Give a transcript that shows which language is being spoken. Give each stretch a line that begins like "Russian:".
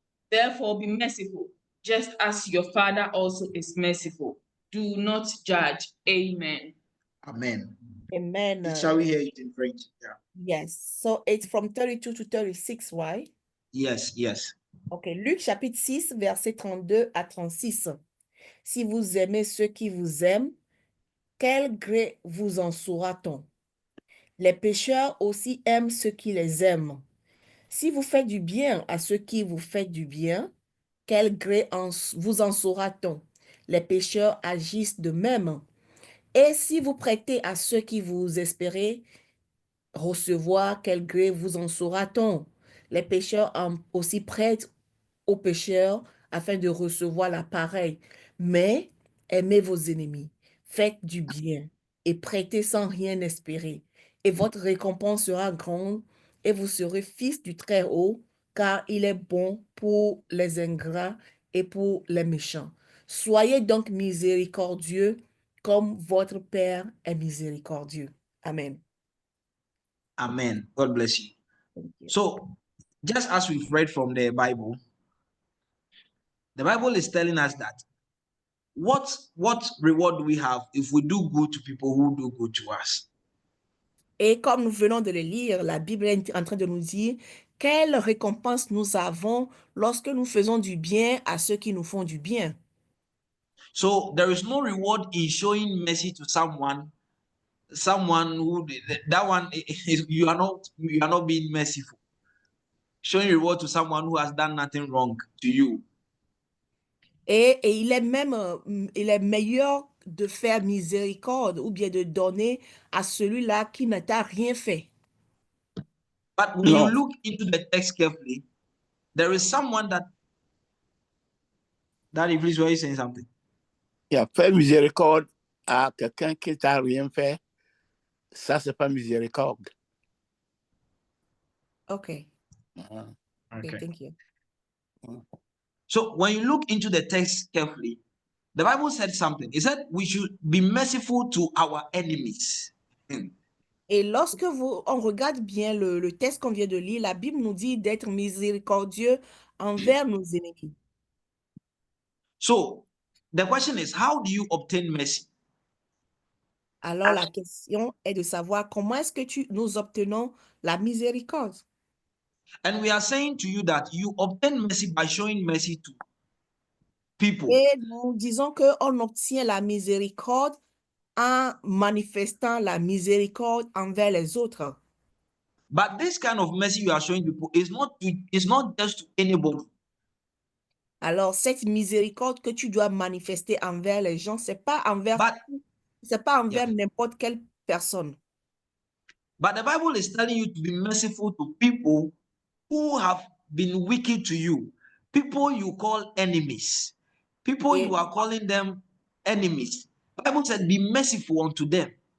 English: Therefore be merciful, just as your Father also is merciful. Do not judge. Amen. Amen. Amen. Shall we hear it in French? Yeah. Yes. So it's from 32 to 36, right? Yes, yes.
French: Ok, Luc chapitre 6, verset 32 à 36. Si vous aimez ceux qui vous aiment, quel gré vous en saura-t-on? Les pécheurs aussi aiment ceux qui les aiment. Si vous faites du bien à ceux qui vous font du bien, quel gré vous en saura-t-on? Les pécheurs agissent de même. Et si vous prêtez à ceux qui vous espérez recevoir, quel gré vous en saura-t-on? Les pécheurs aussi prêtent aux pécheurs afin de recevoir l'appareil. Mais aimez vos ennemis, faites du bien et prêtez sans rien espérer. Et votre récompense sera grande et vous serez fils du Très-Haut, car il est bon pour les ingrats et pour les méchants. Soyez donc miséricordieux comme votre Père est miséricordieux.
English: Amen. Amen. God bless you. Thank you. So, just as we've read from the Bible is telling us that what reward do we have if we do good to people who do good to us?
French: Et comme nous venons de le lire, la Bible est en train de nous dire quelle récompense nous avons lorsque nous faisons du bien à ceux qui nous font du bien.
English: So there is no reward in showing mercy to someone who that one is, you are not being merciful. Showing reward to someone who has done nothing wrong to you.
French: Et il est même, il est meilleur de faire miséricorde ou bien de donner à celui-là qui ne t'a rien fait.
English: But when you look into the text carefully, there is someone that please, were you saying something?
French: Yeah, faire miséricorde à quelqu'un qui t'a rien fait, ça c'est pas miséricorde.
English: Okay. Uh-huh. Okay, thank you. So when you look into the text carefully, the Bible said something. It said we should be merciful to our enemies.
French: Et lorsque on regarde bien le texte qu'on vient de lire, la Bible nous dit d'être miséricordieux envers nos ennemis.
English: So the question is, how do you obtain mercy?
French: Alors la question est de savoir comment est-ce que nous obtenons la miséricorde.
English: And we are saying to you that you obtain mercy by showing mercy to people.
French: Et nous disons qu'on obtient la miséricorde en manifestant la miséricorde envers les autres.
English: But this kind of mercy you are showing people is not just to anybody.
French: Alors cette miséricorde que tu dois manifester envers les gens, c'est pas envers n'importe quelle personne.
English: But the Bible is telling you to be merciful to people who have been wicked to you, people you call enemies, people you are calling them enemies. The Bible said, be merciful unto them.